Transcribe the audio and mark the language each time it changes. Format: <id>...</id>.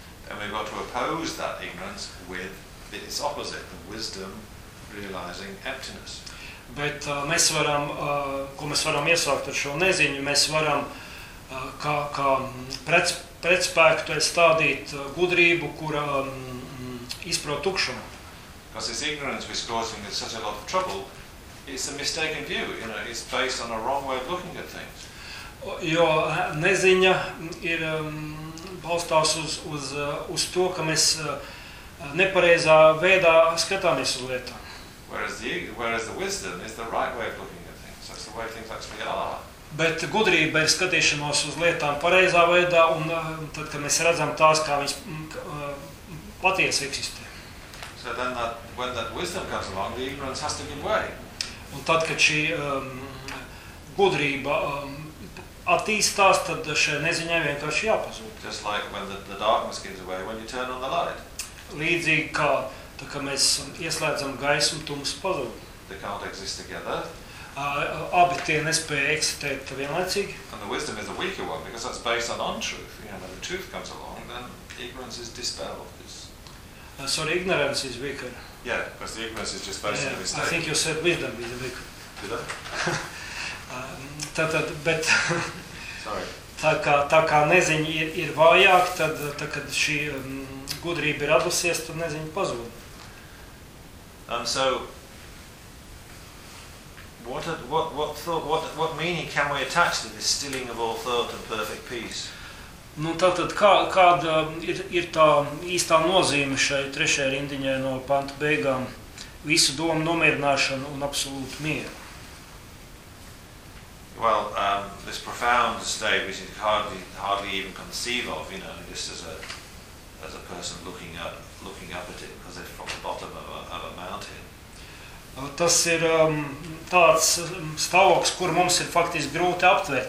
<en>And we've got to oppose that ignorance with its opposite, the wisdom realizing emptiness.</en> <lv>Bet mēs varam, ko mēs varam iesākt ar šo neziņu, mēs varam kā pretspēku to stādīt gudrību, kura izprot tukšumu.</lv> <en>Because this ignorance which causing us such a lot of trouble, it's a mistaken view, you know, it's based on a wrong way of looking at things.</en> <lv>Jo neziņa ir balstās uz to, ka mēs nepareizā veidā skatāmies uz lietām.</lv> <en>Whereas the wisdom is the right way of looking at things. That's the way things actually are.</en> <lv>Bet gudrība ir skatīšanos uz lietām pareizā veidā, un tad, kad mēs redzam tās, kā viņas patiesi eksistē.</lv> <en>So then that, when that wisdom comes along, the ignorance has to give way.</en> <lv>Un tad, kad šī gudrība attīstās, tad šai neziņai vienkārši jāpazūd.</lv> <en>Just like when the darkness gives away when you turn on the light.</en> <lv>Līdzīgi kā, tā kā mēs ieslēdzam gaismu, tums pazūd.</lv> <en>They can't exist together.</en> <lv>Abi tie nespēja eksistēt vienlaicīgi.</lv> <en>And the wisdom is the weaker one, because that's based on untruth. You know, when the truth comes along, then ignorance is dispelled. Sorry, ignorance is weaker. Yeah, because the ignorance is just based on the mistake. I think you said wisdom is weaker. Did I?</en> <lv>Bet tā kā neziņa ir vājāk, tad tā kad šī gudrība ir atlasies, tad neziņa pazūd.</lv> <en>So what meaning can we attach to this stilling of all thought and perfect peace?</en> <lv>Nu tātad kāda ir tā īstā nozīme šai trešajai rindiņai no panta beigām, visu domu nomierināšanu un absolūtu mieru.</lv> <en>Well, this profound state which you hardly even conceive of, you know, just as a person looking up at it because it's from the bottom of a mountain.</en> <lv>Tas ir tāds stāvoklis, kur mums ir faktiski grūti aptvert.</lv>